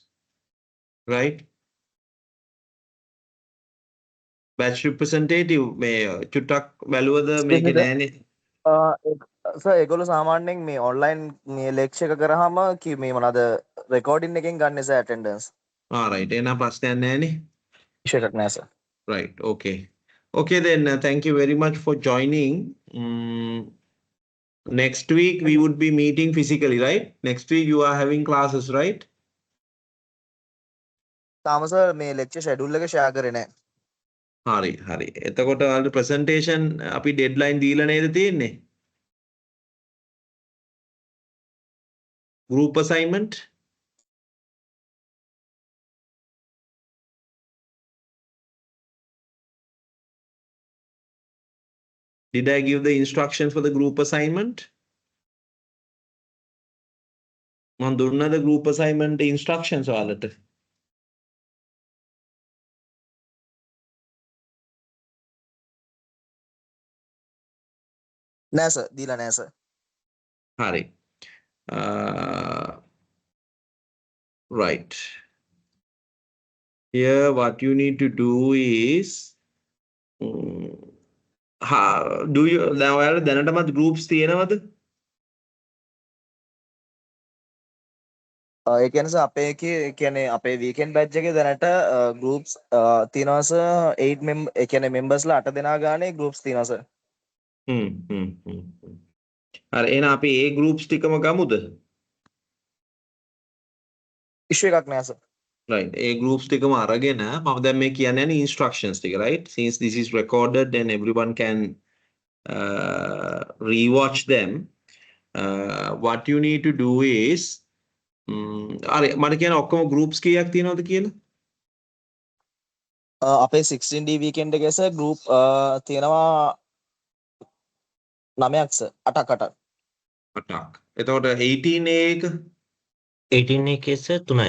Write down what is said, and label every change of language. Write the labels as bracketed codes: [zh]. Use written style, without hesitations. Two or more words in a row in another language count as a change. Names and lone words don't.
[en] Right? Batch representative may chutak valuada make Excuse me, an [si] සර් ඒගොල්ලෝ සාමාන්‍යයෙන් මේ ඔන්ලයින් මේ ලෙක්චර් එක කරාම මේ මොනවාද රෙකෝඩින් එකෙන් ගන්න සර් ඇටෙන්ඩන්ස් [en] all right. [si] Ena ප්‍රශ්නයක් නැහැනේ. ඉෂු එකක් නෑ සර්. [en] Right. Okay. Okay, then thank you very much for joining. Next week we would be meeting physically, right? Next week you are having classes, right? [si] තාම සර් මේ [en] lecture schedule [si] එක ෂෙයා කරේ නෑ. හරි හරි. එතකොට ඔයාලට presentation අපි deadline දීලා නේද තියෙන්නේ? [en] Group assignment. Did I give the instructions for the group assignment? [si] මම දුන්නද [en] group assignment instructions [si] ඔයාලට? නෑ සර් දීලා නෑ සර්. හරි. [en] Right. Here what you need to do is do you [si] දැන් ඔයාලා දැනටමත් groups තියෙනවද? ඒ කියන්නේ සර් අපේ එකේ ඒ කියන්නේ අපේ [en] weekend batch [si] එකේ දැනට ගෲප්ස් තියෙනවා සර් 8 ඒ කියන්නේ මෙම්බර්ස්ලා 8 දෙනා ගානේ ගෲප්ස් තියෙනවා සර්. හරි එහෙනම් අපි ඒ groups ටිකම ගමුද? ඉෂු එකක් නෑ සර්. Right. ඒ groups ටිකම අරගෙන මම දැන් මේ කියන්නේ instructions ටික, [en] right? Since this is recorded, then everyone can rewatch them. What you need to do is [si] හරි මට කියන ඔක්කොම groups කීයක් තියෙනවද කියලා? අපේ 16D වීකෙන්ඩ් එකේ සර් ගෲප් තියෙනවා 9ක් සර් 8ක් 8ක්. 8ක්. එතකොට 18A එක 18 එකේ සර් 3යි.